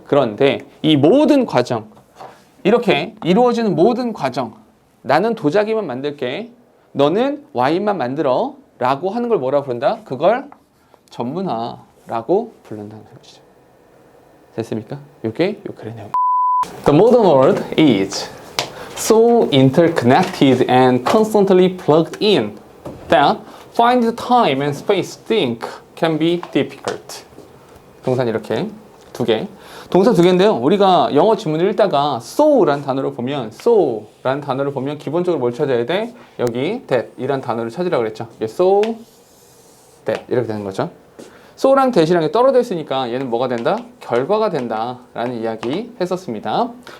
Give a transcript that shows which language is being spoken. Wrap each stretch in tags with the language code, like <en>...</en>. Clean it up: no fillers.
<ko>그런데 이 모든 과정, 이렇게 이루어지는 모든 과정, 나는 도자기만 만들게, 너는 와인만 만들어 라고 하는 걸 뭐라 부른다? 그걸 전문화라고 부른다는 것이죠. 됐습니까? 이게 요 글의 내용.</ko> <en>The modern world is so interconnected and constantly plugged in that find the time and space to think can be difficult.</en> <ko>동사는 이렇게 두 개. 동사 두 개인데요. 우리가 영어 지문을 읽다가 so라는 단어를 보면 기본적으로 뭘 찾아야 돼? 여기 that 이란 단어를 찾으라고 그랬죠. so, that 이렇게 되는 거죠. so랑 that이랑 떨어져 있으니까 얘는 뭐가 된다? 결과가 된다 라는 이야기 했었습니다.</ko>